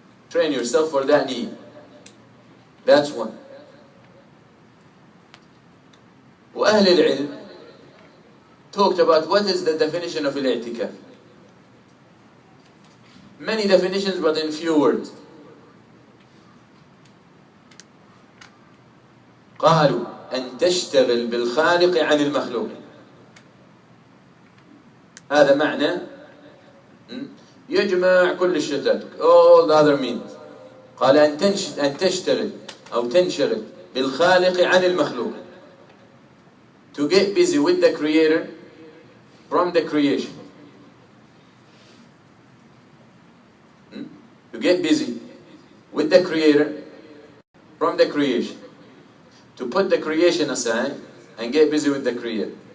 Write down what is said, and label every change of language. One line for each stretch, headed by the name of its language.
English: Train yourself for that need. That's one.
Arabic: وأهل العلم
English: talked about what is the definition of al-i'tikaf. Many definitions, but in few words.
Arabic: قالوا أن تشتغل بالخالق عن المخلوق. هذا معنى يجمع كل الشتات,
English: all the other means.
Arabic: قال أن تشتغل أو تنشغل بالخالق عن المخلوق.
English: To get busy with the Creator from the creation. To get busy with the Creator from the creation. To put the creation aside and get busy with the Creator.